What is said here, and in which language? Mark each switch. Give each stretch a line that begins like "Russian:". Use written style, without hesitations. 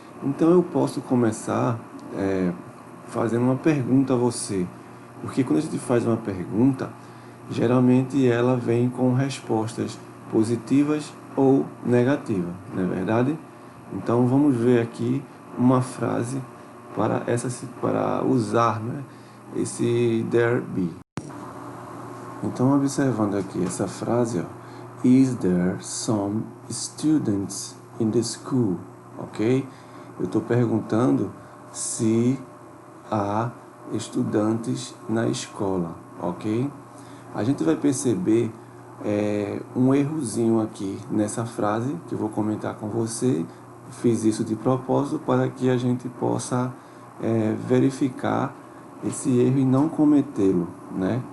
Portuguese: Então, eu posso começar fazendo uma pergunta a você, porque quando a gente faz uma pergunta, geralmente ela vem com respostas positivas ou negativas, não é verdade? Então vamos ver aqui uma frase para usar, né, esse there be. Então observando aqui essa frase, ó,
English: is there some students in the school? Ok?
Portuguese: Eu estou perguntando se há estudantes na escola, ok? A gente vai perceber um errozinho aqui nessa frase que eu vou comentar com você. Fiz isso de propósito para que a gente possa verificar esse erro e não cometê-lo, né?